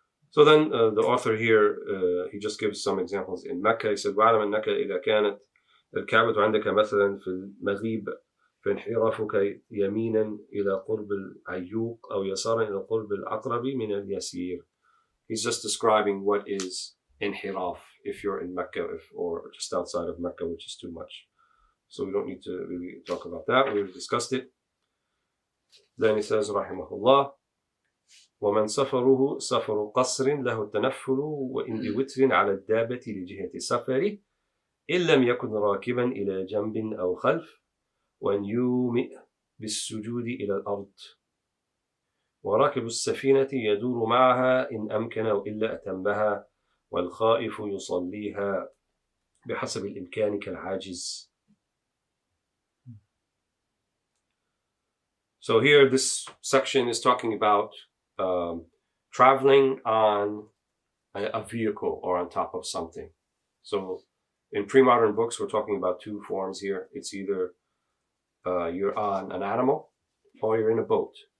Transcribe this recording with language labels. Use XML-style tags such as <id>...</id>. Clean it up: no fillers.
<en>So then the author here, he just gives some examples. In Mecca, he said,</en> <ar>وَعَلَمْ أَنَّكَ إِذَا كَانَتْ الكعبة عندك مثلا في المغيب فانحرافك يمينا إلى قرب العيوق أو يسارا إلى قرب العقرب من اليسير.</ar> <en>He's just describing what is inhiraf if you're in Mecca or just outside of Mecca, which is too much. So we don't need to really talk about that. We've discussed it. Then he says,</en> <ar>رحمه الله, ومن سفره سفر قصر له التنفل وإن بوتر على الدابة لجهة سفره إن لم يكن راكبا إلى جنب أو خلف وأن يومئ بالسجود إلى الأرض وراكب السفينة يدور معها إن أمكن وإلا أتمها والخائف يصليها بحسب الإمكان كالعاجز.</ar> <en>So here this section is talking about traveling on a vehicle or on top of something. So in pre-modern books, we're talking about 2 forms here. It's either you're on an animal or you're in a boat.</en>